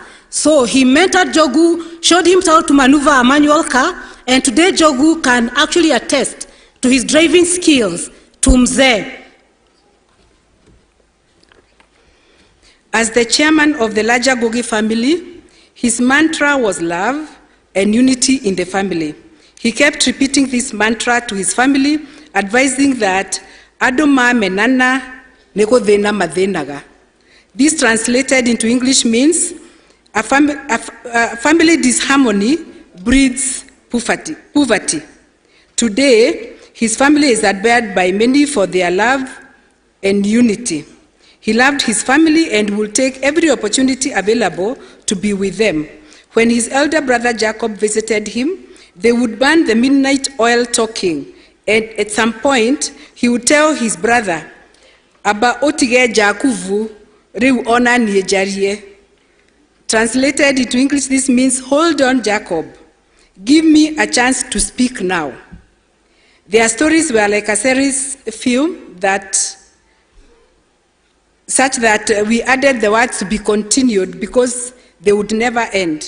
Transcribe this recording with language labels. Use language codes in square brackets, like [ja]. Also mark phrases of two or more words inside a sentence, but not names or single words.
[en] So he mentored Jogu, showed him how to maneuver a manual car, and today Jogu can actually attest to his driving skills to Mzee. As the chairman of the larger Gogi family, his mantra was love and unity in the family. He kept repeating this mantra to his family, advising that Adoma menana negodena madenaga. This translated into English means a family disharmony breeds poverty. Today, his family is admired by many for their love and unity. He loved his family and will take every opportunity available to be with them. When his elder brother Jacob visited him, they would burn the midnight oil talking, and at some point, he would tell his brother, [ki] Aba otige Jakuvu, riu ona niejarie. [en] Translated into English, this means, hold on, Jacob. Give me a chance to speak now. Their stories were like a series film such that we added the words to be continued because they would never end.